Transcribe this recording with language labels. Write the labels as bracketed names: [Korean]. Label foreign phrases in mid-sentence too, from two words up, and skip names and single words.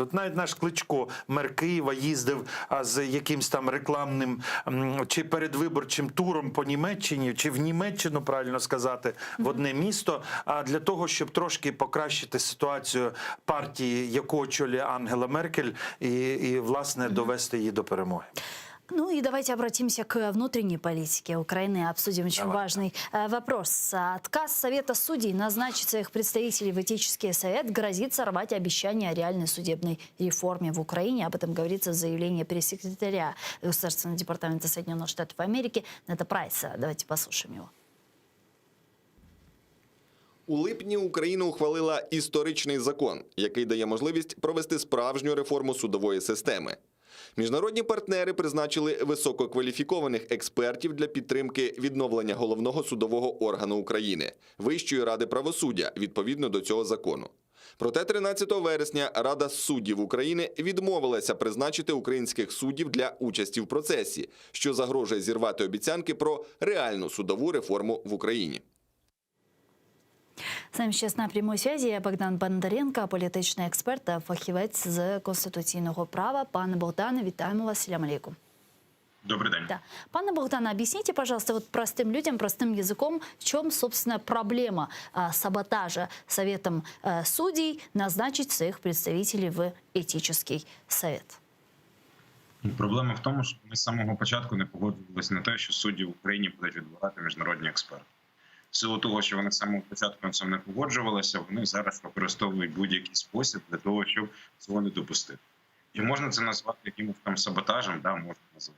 [Ukrainian] От навіть наш Кличко, мер Києва, їздив з якимсь там рекламним чи передвиборчим туром по Німеччині, чи в Німеччину, правильно сказати, в одне місто, для того, щоб трошки покращити ситуацію партії, яку очолює Ангела Меркель, и власне, довести її до перемоги. [Russian] Ну и давайте обратимся к внутренней политике Украины. Обсудим очень важный вопрос. Отказ Совета судей назначить своих представителей в этический совет грозит сорвать обещание о реальной судебной реформе в Украине. Об этом говорится в заявлении пресс-секретаря Государственного департамента Соединенных Штатов Америки Неда Прайса. Давайте послушаем его. [Ukrainian] У липні Україна ухвалила історичний закон, який дає можливість провести справжню реформу судової системи. Міжнародні партнери призначили висококваліфікованих експертів для підтримки відновлення головного судового органу України – Вищої ради правосуддя, відповідно до цього закону. Проте 13 вересня Рада суддів України відмовилася призначити українських суддів для участі в процесі, що загрожує зірвати обіцянки про реальну судову реформу в Україні. З нами зараз на прямій зв'язі Богдан Бондаренко, політичний експерт та фахівець з конституційного права. Пане Богдане, вітаємо вас. [Arabic] سلام عليكم. [Russian] Добрый день. Да. Пане Богдане, объясните, пожалуйста, вот простым людям, простым языком, в чем, собственно, проблема саботажа Советом судей назначить своих представителей в этический совет? [Ukrainian] Проблема в тому, що ми з самого початку не погоджувалися на те, що судді в Україні будуть відбирати міжнародні експерти. В силу того, що вони з самого початку на цьому не погоджувалися, вони зараз використовують будь-який спосіб для того, щоб цього не допустити. І можна це назвати якимось там саботажем, да, можна назвати.